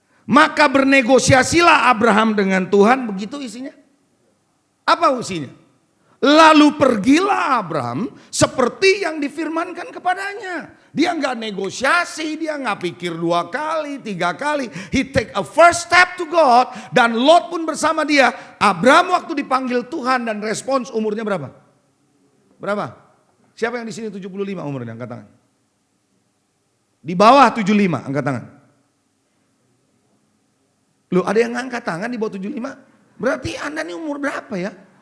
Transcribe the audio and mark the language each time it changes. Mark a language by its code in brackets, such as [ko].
[id] Maka bernegosiasilah Abraham dengan Tuhan. Begitu isinya. Apa isinya? Lalu pergilah Abraham seperti yang difirmankan kepadanya. Dia nggak negosiasi, dia nggak pikir 2 kali, 3 kali. [en] He take a first step to God. [id] Dan Lot pun bersama dia. Abraham waktu dipanggil Tuhan dan respons umurnya berapa? Berapa? Siapa yang di sini 75 umurnya? Angkat tangan. Di bawah 75, angkat tangan. Loh, ada yang angkat tangan di bawah 75? Berarti Anda ini umur berapa ya?